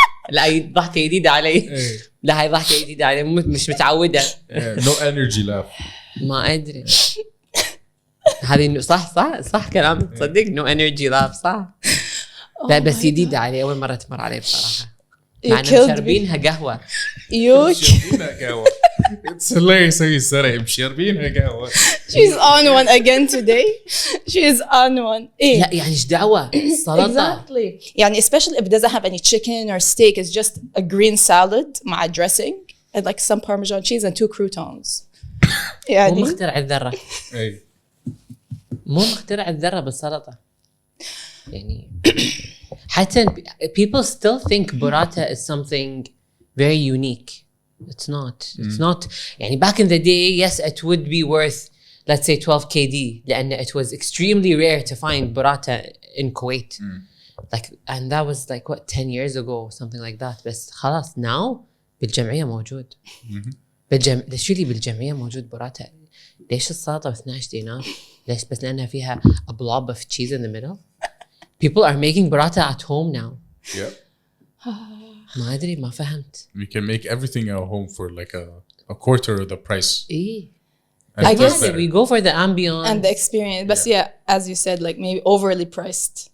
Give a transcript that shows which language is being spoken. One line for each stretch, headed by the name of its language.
Arabic: لا هي ضحكة جديدة علي. لا هي ضحكة جديدة علي مش متعودة.
English: No energy left.
Arabic: ما ادري. هذه صح كلامك تصدق
English: no energy left
Arabic: صح. لا بس جديدة علي أول مرة تمر علي بصراحة. معنا مشربينها قهوة. مشربينها قهوة.
English: It's hilarious how you said it.
Arabic: مشربينها قهوة.
English: She's on one again today. She is on one.
Arabic: لا يعني إيش دعوة سلطة.
English: Exactly. يعني especially if it doesn't have any chicken or steak, it's just a green salad مع dressing and like some Parmesan cheese and 2 croutons.
Arabic: يعني مو مخترع الذرة. مو مخترع الذرة بالسلطة. يعني
English: حتى people still think burrata is something very unique. It's not. It's not. يعني back in the day, yes, it would be worth, let's say 12 KD لأن it was extremely rare to find burrata in Kuwait. Like, and that was like what, 10 years ago or something like that.
Arabic: بس خلاص
English: now
Arabic: بالجمعية موجود. شو اللي بالجمعية موجود burrata. ليش السلطة ب 12 دينار؟ ليش بس لأنها فيها
English: a blob of cheese in the middle? People are making burrata at home now. Yeah.
Arabic: ما أدري ما فهمت.
English: We can make everything at home for like a quarter of the price.
Arabic: إيه.
English: I guess we go for the ambience and the experience. But yeah, as you said, like maybe overly priced.